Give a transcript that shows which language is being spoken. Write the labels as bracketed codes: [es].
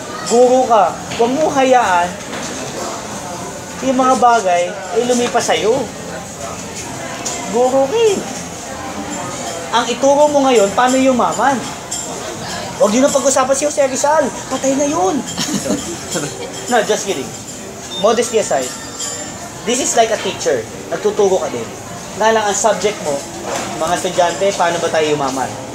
[tl] Guro ka. Huwag mo hayaan yung mga bagay ay lumipas sa'yo. Guro ka eh. Ang ituro mo ngayon, paano yumaman? Huwag yun ang pag-usapan si Jose Rizal. Patay na yun. [en] No, just kidding. Modesty aside, this is like a teacher. [tl] Nagtuturo ka din. Nga lang ang subject mo, mga estudyante, paano ba tayo yumaman?